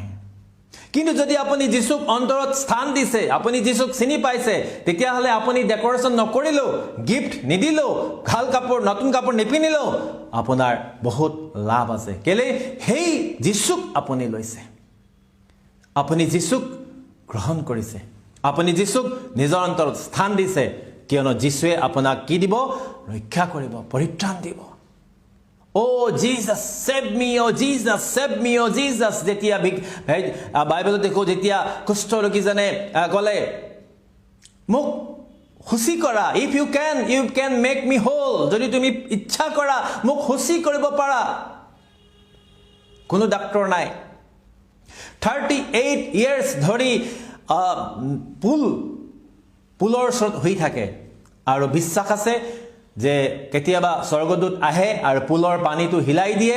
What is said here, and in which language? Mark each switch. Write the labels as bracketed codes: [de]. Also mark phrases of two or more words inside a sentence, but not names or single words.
[as] কিন্তু যদি আপুনি যীশুক অন্তৰত স্থান দিছে, আপুনি যীশুক চিনি পাইছে, তেতিয়াহ'লে আপুনি ডেকৰেশ্যন নকৰিলেও, গিফ্ট নিদিলেও, ভাল কাপোৰ, নতুন কাপোৰ নিপিন্ধিলেও আপোনাৰ বহুত লাভ আছে. কেলে? সেই যীশুক আপুনি লৈছে, আপুনি যীশুক গ্ৰহণ কৰিছে, আপুনি যীশুক নিজৰ অন্তৰত স্থান দিছে, কিয়নো যীশুৱে আপোনাক কি দিব? ৰক্ষা কৰিব, পৰিত্ৰাণ দিব. [en] Oh Jesus, save me, oh Jesus, save me, oh Jesus. [as] যেতিয়া বাইবেলত দেখো, যেতিয়া কুষ্ঠ ৰোগীজনে ক'লে, মোক সুচি কৰা, [en] if you can make me whole. [as] যদি তুমি ইচ্ছা কৰা মোক সুচি কৰিব পাৰা. কোনো ডাক্তৰ নাই. 38 years ধৰি পুলৰ ওচৰত হৈ থাকে আৰু বিশ্বাস আছে যে কেতিয়াবা স্বৰ্গদূত আহে আৰু পুলৰ পানীটো হিলাই দিয়ে.